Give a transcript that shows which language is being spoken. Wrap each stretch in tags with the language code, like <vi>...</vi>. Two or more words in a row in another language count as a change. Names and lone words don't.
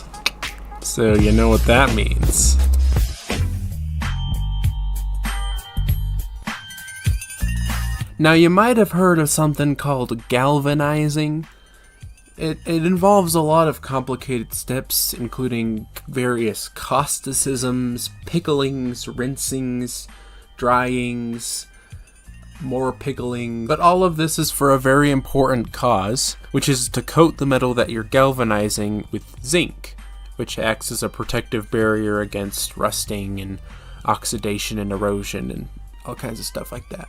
<en>So you know what that means. Now you might have heard of something called galvanizing. It involves a lot of complicated steps, including various causticisms, picklings, rinsings, dryings, more pickling. But all of this is for a very important cause, which is to coat the metal that you're galvanizing with zinc, which acts as a protective barrier against rusting and oxidation and erosion and all kinds of stuff like that.</en>